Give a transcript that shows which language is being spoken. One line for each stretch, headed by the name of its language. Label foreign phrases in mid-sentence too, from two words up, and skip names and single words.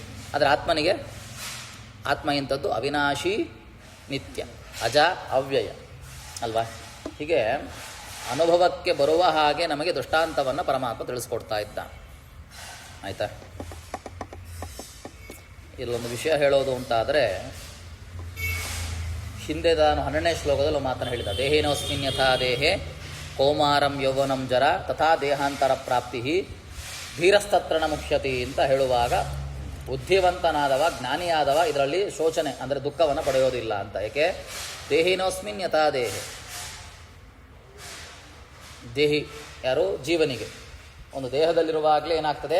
Kannada: ಆದರೆ ಆತ್ಮ ಎಂಥದ್ದು? ಅವಿನಾಶಿ, ನಿತ್ಯ, ಅಜ, ಅವ್ಯಯ ಅಲ್ವಾ? ಹೀಗೆ ಅನುಭವಕ್ಕೆ ಬರುವ ಹಾಗೆ ನಮಗೆ ದೃಷ್ಟಾಂತವನ್ನು ಪರಮಾತ್ಮ ತಿಳಿಸ್ಕೊಡ್ತಾ ಇದ್ದಾನೆ. ಆಯಿತಾ? ಇಲ್ಲೊಂದು ವಿಷಯ ಹೇಳೋದು ಅಂತಾದರೆ, ಹಿಂದೆ ನಾನು 12ನೇ ಶ್ಲೋಕದಲ್ಲಿ ಮಾತನ್ನು ಹೇಳಿದ,
Sanskrit: ದೇಹಿನೋಸ್ಮಿನ್ ಯಥಾ ದೇಹೇ ಕೌಮಾರಂ ಯೌವನಂ ಜರ ತಥಾ ದೇಹಾಂತರ ಪ್ರಾಪ್ತಿ ಧೀರಸ್ತತ್ರ ನ ಮುಖ್ಯತಿ
Kannada: ಅಂತ ಹೇಳುವಾಗ, ಬುದ್ಧಿವಂತನಾದವ, ಜ್ಞಾನಿಯಾದವ ಇದರಲ್ಲಿ ಶೋಚನೆ ಅಂದರೆ ದುಃಖವನ್ನು ಪಡೆಯೋದಿಲ್ಲ ಅಂತ. ಏಕೆ?
Sanskrit: ದೇಹಿನೋಸ್ಮಿನ್ ಯಥಾ ದೇಹೆ.
Kannada: ದೇಹಿ ಯಾರು? ಜೀವನಿಗೆ ಒಂದು ದೇಹದಲ್ಲಿರುವಾಗಲೇ ಏನಾಗ್ತದೆ?